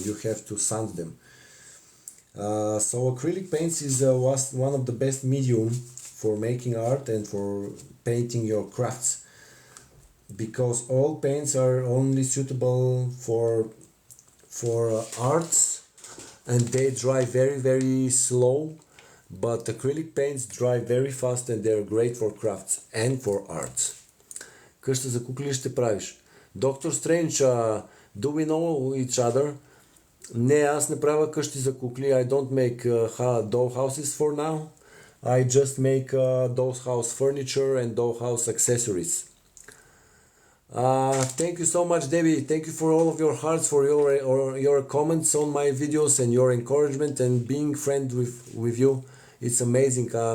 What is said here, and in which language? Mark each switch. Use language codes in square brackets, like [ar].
[en] You have to sand them. So acrylic paints is was one of the best medium for making art and for painting your crafts, because all paints are only suitable for arts, and they dry very slow, but acrylic paints dry very fast and they're great for crafts and for arts. [bg] Къща за кукли ще правиш? [en] Доктор Стрендж, do we know each other? [bg] Не, аз не правя къщи за кукли. [en] I don't make dollhouses for now. I just make dollhouse furniture and dollhouse accessories. Thank you so much, Debbie. Thank you for all of your hearts, for your comments on my videos and your encouragement and being friend with you. It's amazing.